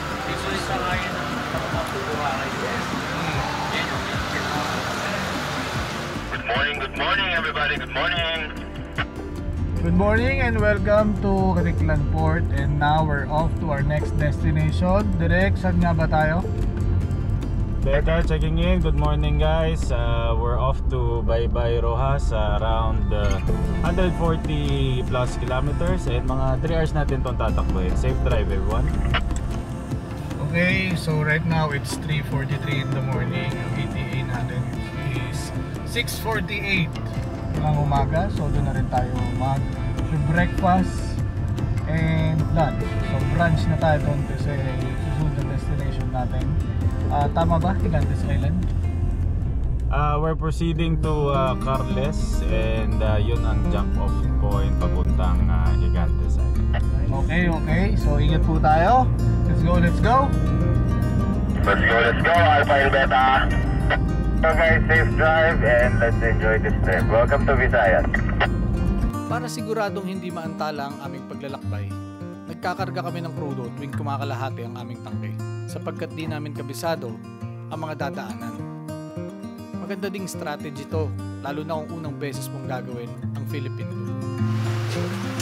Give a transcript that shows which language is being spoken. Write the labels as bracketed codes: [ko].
[tl] Usually sa ngayon ang mapupuharay. [en] Good morning everybody, good morning! Good morning and welcome to Katiklan Port. And now we're off to our next destination. [tl] Direk, saan nga ba tayo? [en] Becca checking in. Good morning guys. We're off to Baybay Rojas, around 140 plus kilometers, and mga 3 hours [tl] natin itong tatakbuhin. [en] Safe drive everyone. Okay, so right now it's 3:43 in the morning. [tl] Ang ETA natin is 6:48 ng umaga. So doon na rin tayo mag-breakfast and lunch. So brunch na tayo doon kasi susunod na destination natin. Tama ba? Gigantes Island? [en] We're proceeding to Carles, and [tl] yun ang [en] jump off point papuntang Gigantes Island. [tl] Okay. So ingat po tayo. [en] Let's go. Let's go, Alpha El Beta! So guys, safe drive and let's enjoy this trip. Welcome to Visayas. [tl] Para siguradong hindi maantala ang aming paglalakbay, nagkakarga kami ng krudo tuwing kumakalahati ang aming tangke sapagkat di namin kabisado ang mga dadaanan. Maganda ding strategy to, lalo na kung unang beses mong gagawin ang Philippine Loop.